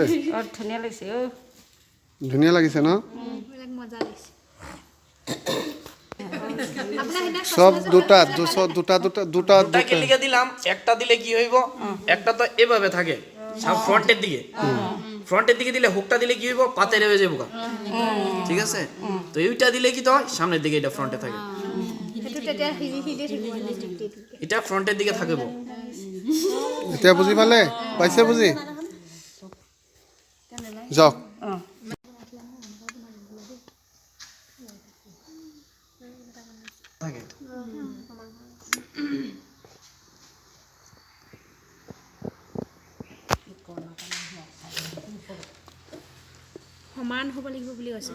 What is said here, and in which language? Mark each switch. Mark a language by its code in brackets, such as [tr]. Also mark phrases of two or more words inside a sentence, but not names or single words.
[as] ধুনীয়া লাগিছে ধুনীয়া লাগিছে ন মজা লাগিছে [bn] সব দুটা কেলিকে দিলাম একটা দিলে কি হইব একটা তো এভাবে থাকে সব ফ্রন্টের দিকে দিলে হুকটা দিলে কি হইব পাতে রয়ে যাবো ঠিক আছে তো এইটা দিলে কি তো সামনের দিকে এটা ফ্রন্টে থাকে এটা ফ্রন্টের দিকে থাকবে [as] এতিয়া বুজি পালে পাইছে বুজি যাওক থাকে সমান হ'ব লাগিব বুলি কৈছে